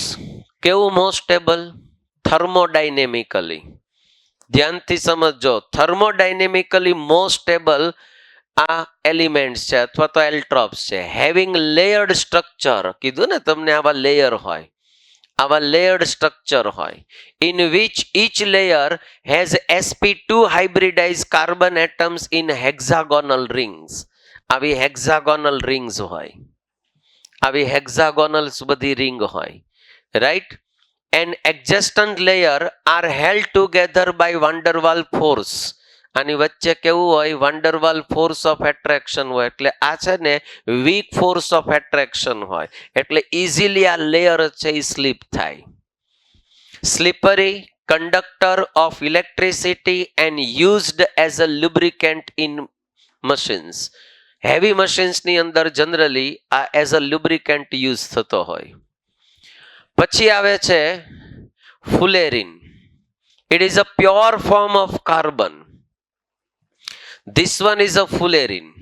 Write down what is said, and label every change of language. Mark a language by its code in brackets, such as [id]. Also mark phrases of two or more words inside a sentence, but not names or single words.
[en] કેવું most stable? thermodynamically. [gu] ધ્યાનથી સમજો. [en] thermodynamically most stable [gu] આ એલિમેન્ટ્સ છે અથવા તો એલ્ટ્રોપ્સ છે. [en] having layered structure. [gu] કીધું ને તમને, આવા લેયર હોય, આવા [en] layered structure [gu] હોય. [en] in which each layer has sp2 hybridized carbon atoms in hexagonal rings. [gu] આવી [en] hexagonal rings [gu] હોય, આવી હેક્ઝાગોનલ્સ બધી રિંગ હોય. રાઈટ. [en] એન્ડ adjacent layer are held together by van der Waals force. [gu] આની વચ્ચે કેવું હોય, [en] Vanderwaal force of attraction [gu] હોય, એટલે આ છે ને [en] weak force of attraction [gu] હોય, એટલે ઇઝીલી આ લેયર છે એ સ્લીપ થાય. [en] સ્લીપરી conductor of electricity and used as a lubricant in machines. heavy machines [gu] ની અંદર [en] જનરલી આ as a lubricant use [gu] થતો હોય. પછી આવે છે ફુલેરિન. [en] It is a pure form of carbon. This one is a fullerene.